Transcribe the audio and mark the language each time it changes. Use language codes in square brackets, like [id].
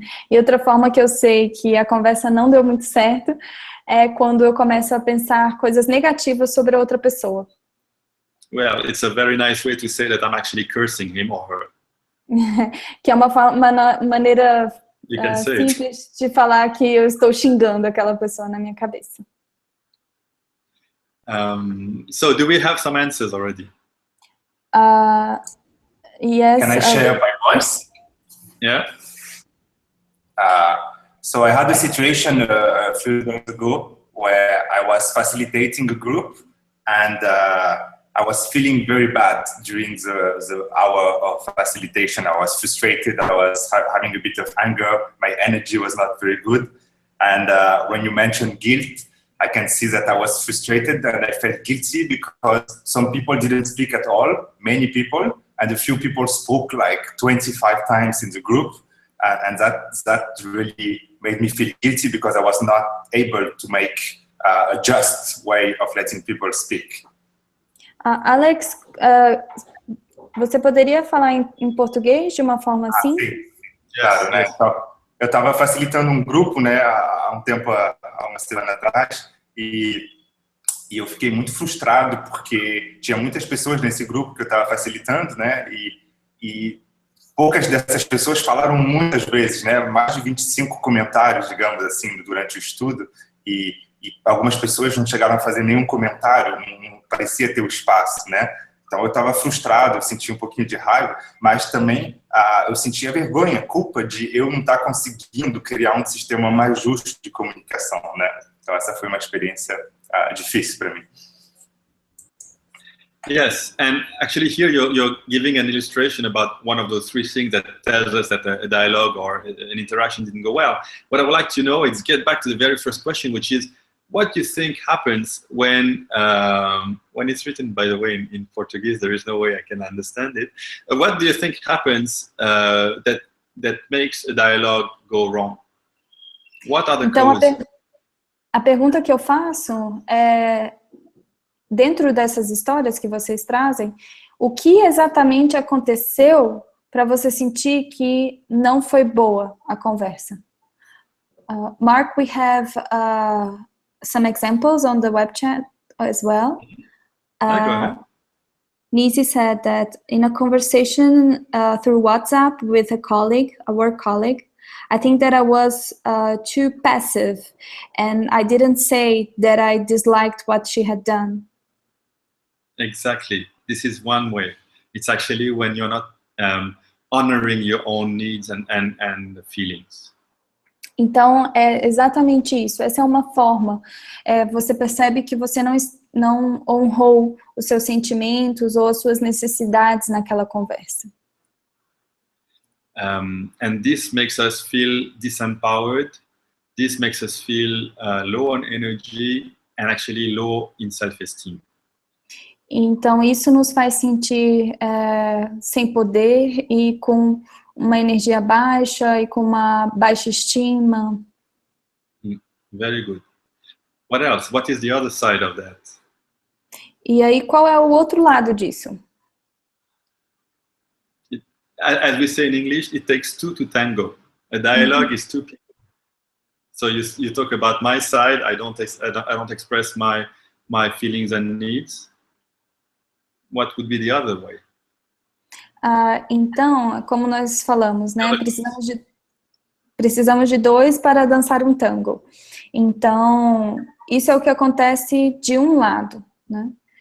[pt] E outra forma que eu sei que a conversa não deu muito certo é quando eu começo a pensar coisas negativas sobre a outra pessoa. [en] Well, it's a very nice way to say that I'm actually cursing him or her. [pt] Que é uma maneira simples de falar que eu estou xingando aquela pessoa na minha cabeça. [en] So do we have some answers already? Yes. Can I share my voice? Yeah. So I had a situation a few days ago where I was facilitating a group, and I was feeling very bad during the hour of facilitation. I was frustrated, I was having a bit of anger, my energy was not very good. And when you mentioned guilt, I can see that I was frustrated and I felt guilty because some people didn't speak at all, many people, and a few people spoke like 25 times in the group. And that really made me feel guilty because I was not able to make a just way of letting people speak. [pt] Alex, você poderia falar em português de uma forma assim? Sim, claro, né? Eu estava facilitando um grupo, né, há uma semana atrás, e eu fiquei muito frustrado porque tinha muitas pessoas nesse grupo que eu estava facilitando, né, e poucas dessas pessoas falaram muitas vezes, né, mais de 25 comentários, digamos assim, durante o estudo, e algumas pessoas não chegaram a fazer nenhum comentário, não parecia ter o espaço, né. Então eu estava frustrado, eu sentia um pouquinho de raiva, mas também eu sentia vergonha, culpa de eu não estar conseguindo criar um sistema mais justo de comunicação, né? Então essa foi uma experiência difícil para mim. [en] Yes, and actually here you're giving an illustration about one of those 3 things that tells us that a dialogue or an interaction didn't go well. What I would like to know is get back to the very first question, which is, what do you think happens when it's written, by the way, in Portuguese? There is no way I can understand it. What do you think happens that makes a dialogue go wrong? What are the causes? [pt] A pergunta que eu faço é, dentro dessas histórias que vocês trazem, o que exatamente aconteceu para você sentir que não foi boa a conversa? [en] Mark, we have some examples on the web chat as well. Go ahead. Nisi said that in a conversation through WhatsApp with a colleague, a work colleague, I think that I was too passive and I didn't say that I disliked what she had done. Exactly. This is one way. It's actually when you're not honoring your own needs and feelings. [pt] Então, é exatamente isso. Essa é uma forma. Você percebe que você não não honrou os seus sentimentos ou as suas necessidades naquela conversa. [en] And this makes us feel disempowered. This makes us feel low on energy and actually low in self-esteem. [pt] Então, isso nos faz sentir sem poder e com uma energia baixa e com uma baixa estima. [en] Very good. What else? What is the other side of that? [pt] E aí, qual é o outro lado disso? [en] As we say in English, it takes two to tango. A dialogue is two people. So you talk about my side. I don't express my feelings and needs. What would be the other way? [pt] Então, como nós falamos, né? Precisamos de dois para dançar um tango. Então, isso é o que acontece de um lado, né?